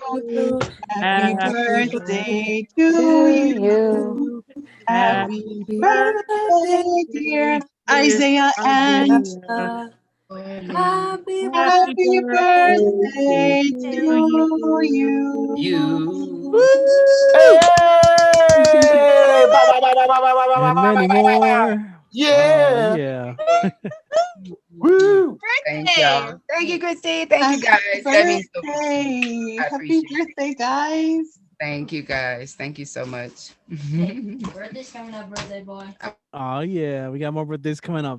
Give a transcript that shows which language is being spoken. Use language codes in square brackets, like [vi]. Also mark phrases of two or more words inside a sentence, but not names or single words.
[en] Happy birthday to you. Happy birthday, dear Isaiah and Happy happy birthday to you. Hey! Ba, ba, ba, ba, ba, ba, ba, ba, And ba, many ba, ba, ba, ba. more. Yeah. Oh, yeah. Woo. Thank y'all. Thank you, Christy. Thank you, guys. That means so much. Birthday. I Happy appreciate it. birthday, guys. Thank you, guys. Thank you so much. Birthday's coming up, birthday boy. Oh yeah, we got more birthdays coming up.